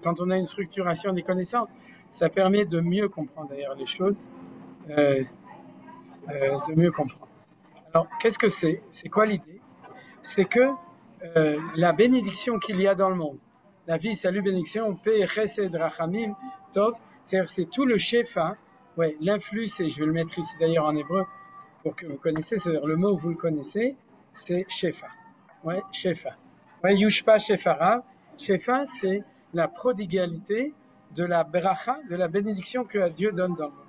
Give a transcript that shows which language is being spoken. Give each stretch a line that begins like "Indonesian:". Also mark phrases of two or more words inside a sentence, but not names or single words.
French: Quand on a une structuration des connaissances, ça permet de mieux comprendre d'ailleurs les choses, de mieux comprendre. Alors, qu'est-ce que c'est? C'est quoi l'idée? C'est que la bénédiction qu'il y a dans le monde, la vie, salut, bénédiction, paix,
Hebrew: חסד, רחמים, טוב,
French: c'est tout le shefa, ouais, l'influx, et je vais le mettre ici d'ailleurs en hébreu pour que vous connaissiez, c'est-à-dire le mot vous le connaissez, c'est shefa, ouais, shefa, ouais,
Hebrew: ישפע שפעו, שפע,
French: c'est la prodigalité de la bracha, de la bénédiction que Dieu donne dans le monde.